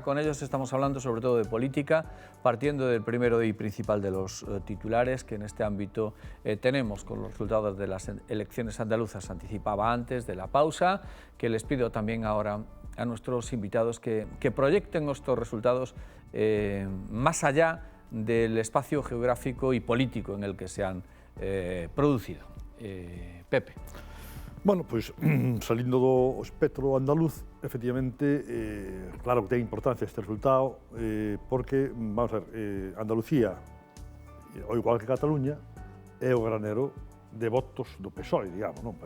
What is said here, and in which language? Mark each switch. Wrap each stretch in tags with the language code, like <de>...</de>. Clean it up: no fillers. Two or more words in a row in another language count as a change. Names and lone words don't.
<es>Con ellos estamos hablando sobre todo de política, partiendo del primero y principal de los titulares que en este ámbito tenemos con los resultados de las elecciones andaluzas. Anticipaba antes de la pausa, que les pido también ahora a nuestros invitados que proyecten estos resultados más allá del espacio geográfico y político en el que se han producido. Pepe.</es> <gl>Bueno, pois, salindo do espectro andaluz, efectivamente, claro que ten importancia este resultado, porque,</gl> <es>vamos a ver,</es> <gl>Andalucía, ao igual que Cataluña, é o granero de votos do PSOE, digamos, non?</gl>